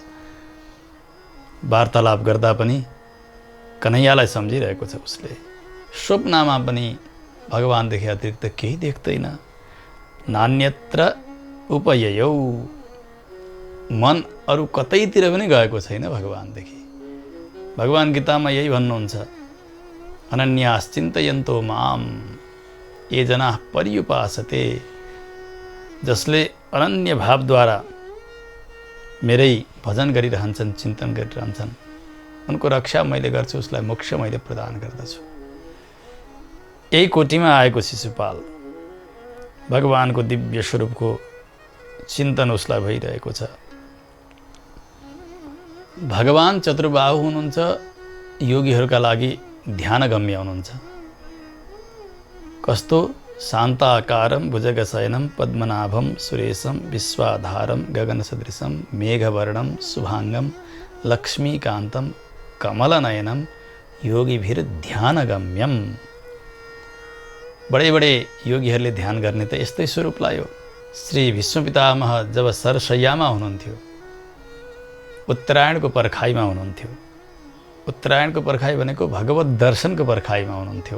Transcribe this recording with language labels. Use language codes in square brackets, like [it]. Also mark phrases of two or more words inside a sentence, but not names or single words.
[ne] वार्तालाप गर्दा पनि कन्हैयालाई सम्झिरहेको छ उसले। स्वप्नमा पनि भगवानदेखि अतिरिक्त केही देख्दैन। [sa] नान्यत्र उपययौ, [ne] मन अरू कतैतिर पनि गएको छैन भगवानदेखि। भगवान गीतामा यही भन्नुहुन्छ, [sa] अनन्याश्चिन्तयन्तो माम ये जनाः पर्युपासते। [ne] जसले अनन्य भावद्वारा मेरै भजन गरिरहन्छन्, चिन्तन गरिरहन्छन्, उनको रक्षा मैले गर्छु, उसलाई मोक्ष मैले प्रदान गर्दछु। यही कोटिमा आएको शिशुपाल भगवानको दिव्य स्वरूपको चिन्तन उसलाई भइरहेको छ। भगवान चतुर्बाहु हुनुहुन्छ, योगीहरूका लागि ध्यानगम्य हुनुहुन्छ। कस्तो? [sa] शान्ताकारं भुजगशयनं पद्मनाभं सुरेशं विश्वाधारं गगनसदृशं मेघवर्णं शुभांगं लक्ष्मीकान्तं कमलनयनं योगीभिर्ध्यानगम्यम। [ne] बडे बडे योगीहरूले ध्यान गर्ने त यस्तै स्वरूपलाई हो। श्री भीष्मपितामह जब सरशय्यामा हुनुहुन्थ्यो, उत्तरायणको पर्खाइमा हुनुहुन्थ्यो। उत्तरायणको पर्खाइ भनेको भगवत दर्शनको पर्खाइमा हुनुहुन्थ्यो।